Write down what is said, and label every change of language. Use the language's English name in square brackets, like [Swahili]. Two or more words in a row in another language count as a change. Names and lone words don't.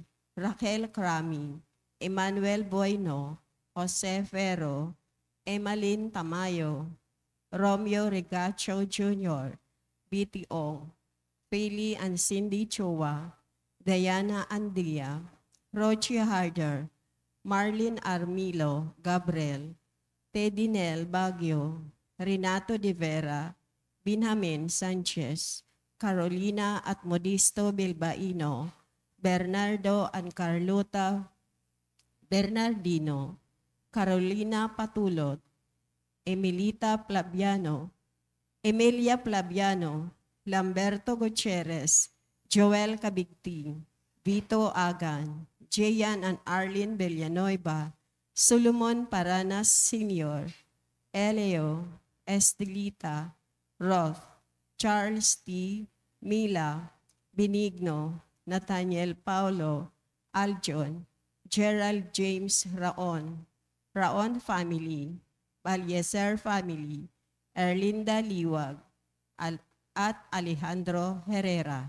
[Filipino] Raquel Crami, Emmanuel Bueno, Jose Ferro, Emmalyn Tamayo, Romeo Regacho Jr., BTO, Pili and Cindy Chua, Diana Andrea, Rochi Harder, Marlene Armilo Gabriel, Teddy Nel Baguio, Renato De Vera, Benjamin Sanchez, Carolina at Modisto Bilbaino, Bernardo and Carlota Bernardino, Carolina Patulot, Emilia Plaviano, Lamberto Gutierrez, Joel Cabigting, Vito Agan, Jayan and Arlene Villanueva, Solomon Paranas Sr., Eleo, Estelita, Roth, Charles T., Mila, Benigno, Nathaniel Paulo, Aljon, Gerald James Raon, Raon family, Balyeser family, Erlinda Liwag, at Alejandro Herrera.